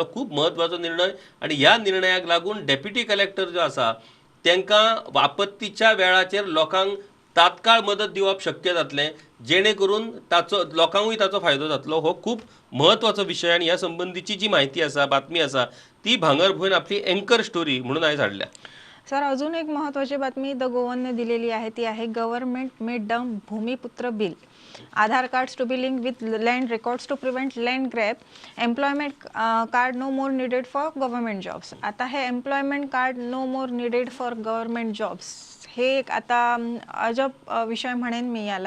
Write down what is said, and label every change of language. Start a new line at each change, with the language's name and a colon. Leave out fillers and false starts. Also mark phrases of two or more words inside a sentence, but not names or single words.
Konkani: खूब म्हत्वाचो निर्णय आणि ह्या निर्णयाक लागून
English: deputy collector
Konkani: जो आसा तांकां आपत्तीच्या वेळाचेर लोकांक तात्काळ मदत दिवप शक्य जातलें, जेणे करून ताचो लोकांकूय ताचो फायदो जातलो. हो खूब म्हत्वाचो विशय आणि ह्या संबंधीची जी माहिती आसा, बातमी आसा ती भांगरभूंयन आपली
English: anchor story
Konkani: म्हणून आयज हाडल्या.
Marathi: सर, अजून एक महत्त्वाची बातमी द गोवनने दिलेली आहे, ती आहे
English: government may dump Bhumiputra bill. Aadhaar cards to be link with land records to prevent land grab. employment card no more needed for government jobs.
Marathi: आता हे
English: employment card no more needed for government jobs
Marathi: हे एक आता अजब विषय म्हणेन मी याला.